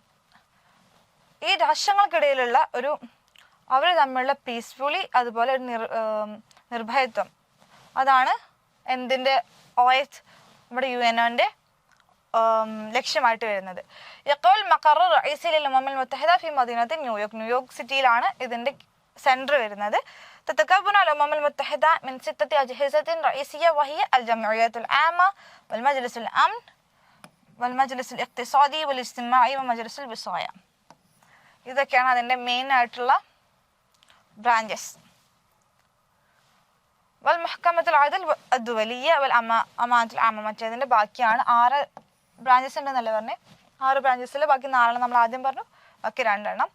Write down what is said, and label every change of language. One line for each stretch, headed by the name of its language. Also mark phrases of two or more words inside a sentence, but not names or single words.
Malayalam: ഈ രാഷ്ട്രങ്ങൾക്കിടയിലുള്ള ഒരു അവർ തമ്മിലുള്ള പീസ്ഫുള്ളി, അതുപോലെ ഒരു നിർഭയത്വം, അതാണ് എന്തിൻ്റെ നമ്മുടെ UNOന്റെ ലക്ഷ്യമായിട്ട് വരുന്നത്.
Arabic: يقول مقر رئيسي للأمم المتحدة في مدينة
Malayalam: ന്യൂയോർക്ക് സിറ്റിയിലാണ് ഇതിന്റെ സെന്റർ വരുന്നത്.
Arabic: تتكون الأمم المتحدة من 6 أجهزة رئيسية وهي الجمعية العامة والمجلس الأمن والمجلس الاقتصادي والاجتماعي ومجلس الوصاية.
Malayalam: ഇതൊക്കെയാണ് അതിൻ്റെ മെയിൻ ആയിട്ടുള്ള ബ്രാഞ്ചസ്.
Arabic: والمحكمة العدل الدولية والأمانة العامة,
Malayalam: മറ്റേതിൻ്റെ ബാക്കിയാണ് 6 ബ്രാഞ്ചസ് ഉണ്ടെന്നല്ലേ പറഞ്ഞേ. 6 ബ്രാഞ്ചസിൽ ബാക്കി 4 നമ്മൾ ആദ്യം പറഞ്ഞു, ബാക്കി 2 എണ്ണം.